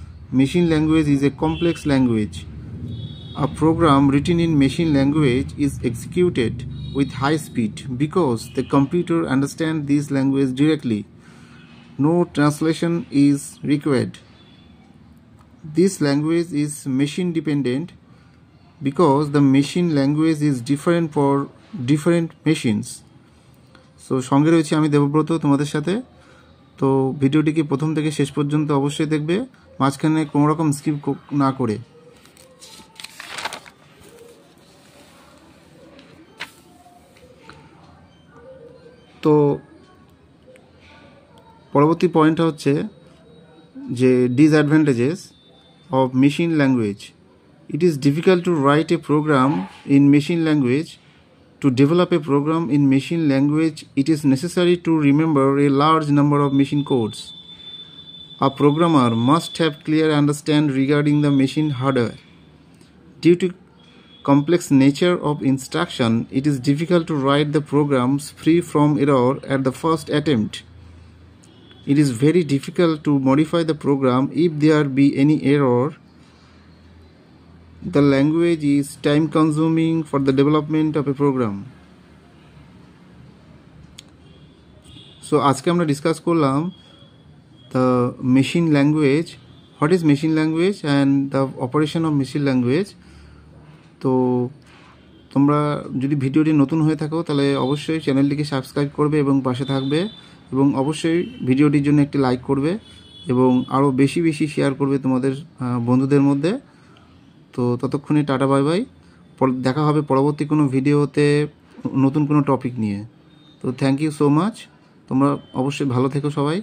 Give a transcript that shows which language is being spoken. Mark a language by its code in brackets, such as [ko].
[en] Machine language is a complex language. A program written in machine language is executed with high speed because the computer understands this language directly. No translation is required. This language is machine dependent because the machine language is different for different machines. [bn] So সঙ্গে রয়েছে আমি দেবব্রত তোমাদের সাথে। তো ভিডিওটিকে প্রথম থেকে শেষ পর্যন্ত অবশ্যই দেখবে, মাঝখানে কোনো রকম স্কিপ না করে। তো পরবর্তী পয়েন্টটা হচ্ছে যে disadvantages of machine language. [en] It is difficult to write a program in machine language. To develop a program in machine language, it is necessary to remember a large number of machine codes. A programmer must have clear understanding regarding the machine hardware. Due to complex nature of instruction, it is difficult to write the programs free from error at the first attempt. It is very difficult to modify the program if there be any error. The language is time consuming for the development of a program. So [bn] আজকে আমরা discuss করলাম [en] the machine language, what is machine language and the operation of machine language. [bn] তো তোমরা যদি ভিডিওটি নতুন হয়ে থাকো তাহলে অবশ্যই চ্যানেলটিকে সাবস্ক্রাইব করবে এবং পাশে থাকবে, এবং অবশ্যই ভিডিওটির জন্য একটি লাইক করবে এবং আরও বেশি বেশি শেয়ার করবে তোমাদের বন্ধুদের মধ্যে। তো ততক্ষণে টাটা, বাই বাই। দেখা হবে পরবর্তী কোনো ভিডিওতে নতুন কোনো টপিক নিয়ে। তো থ্যাংক ইউ সো মাচ। তোমরা অবশ্যই ভালো থেকো সবাই।